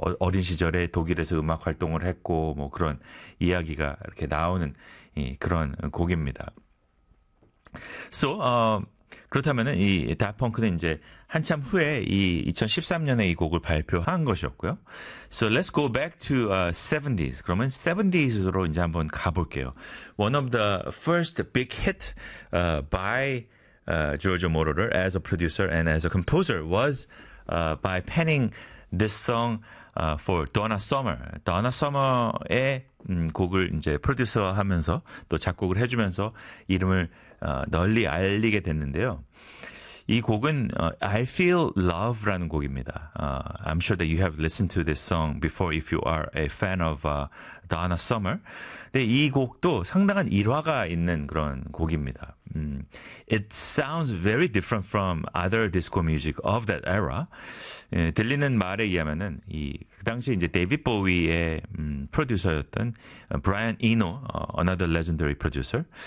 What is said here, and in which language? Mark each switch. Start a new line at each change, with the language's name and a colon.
Korean: 어린 시절에 독일에서 음악 활동을 했고 뭐 그런 이야기가 이렇게 나오는 그런 곡입니다. So, 그렇다면은 이 Daft Punk는 이제 한참 후에 이 2013년에 이 곡을 발표한 것이었고요.
English: So let's go back to 70s.
Korean: 그러면 70s로 이제 한번 가볼게요.
English: One of the first big hit by JoJo Marauder as a producer and as a composer was by penning this song for Donna Summer.
Korean: Donna Summer의 곡을 이제 프로듀서 하면서 또 작곡을 해주면서 이름을 널리 알리게 됐는데요. 이 곡은 I Feel Love라는 곡입니다.
English: I'm sure that you have listened to this song before if you are a fan of Donna Summer.
Korean: 근데 이 곡도 상당한 일화가 있는 그런 곡입니다.
English: It sounds very different from other disco music of that era.
Korean: 들리는 말에 의하면은 그 당시 이제 데이빗 보위의 프로듀서였던 브라이언 이노,
English: another legendary producer.